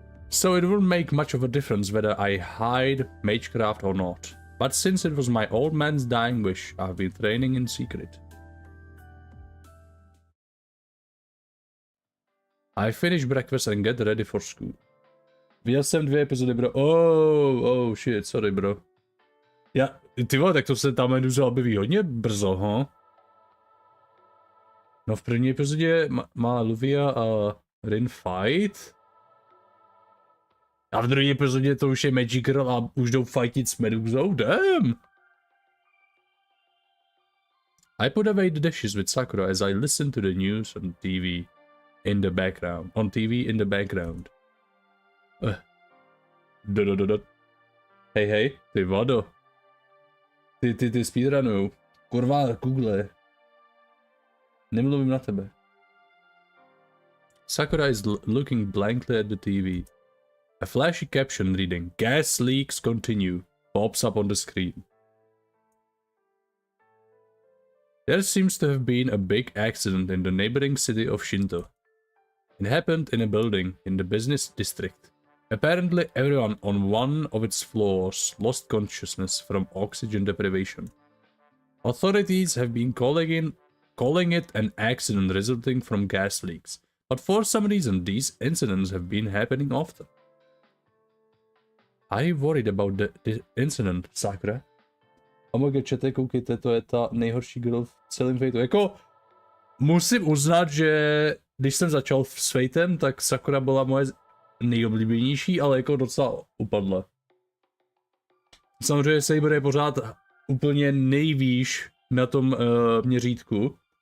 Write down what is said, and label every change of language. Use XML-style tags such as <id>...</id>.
<en>So it wouldn't make much of a difference whether I hide magecraft or not. But since it was my old man's dying wish, I've been training in secret. I finish breakfast and get ready for school.</en> <cs>Viděl jsem 2 epizody, bro.</cs> <en>Oh shit, sorry, bro.</en> <cs>Ty vole, tak to se tam Medusa objeví hodně brzo, ho? No v první epizodě má Luvia a Rin fight. A v druhé epizodě to už je Magic Girl a už jdou fightit s Medusou, damn!</cs> <en>I put away the dishes with Sakura as I listen to the news on TV in the background.</en> <cs>Hej, ty vado. Ty speedrunujou. Kurva, Google. Nemluvím na tebe.</cs> <en>Sakura is looking blankly at the TV. A flashy caption reading, "Gas leaks continue," pops up on the screen. There seems to have been a big accident in the neighboring city of Shinto. It happened in a building in the business district. Apparently everyone on one of its floors lost consciousness from oxygen deprivation. Authorities have been calling it an accident resulting from gas leaks, but for some reason these incidents have been happening often. Are you worried about the incident, Sakura?</en> <cs>Omega čete, koukejte, to je ta nejhorší girl v celém Fateu. Jako, musím uznat, že když jsem začal s Fatem, tak Sakura byla moje nejoblíbenější, ale jako docela upadla. Samozřejmě Saber je pořád úplně nejvýš na tom měřítku.</cs>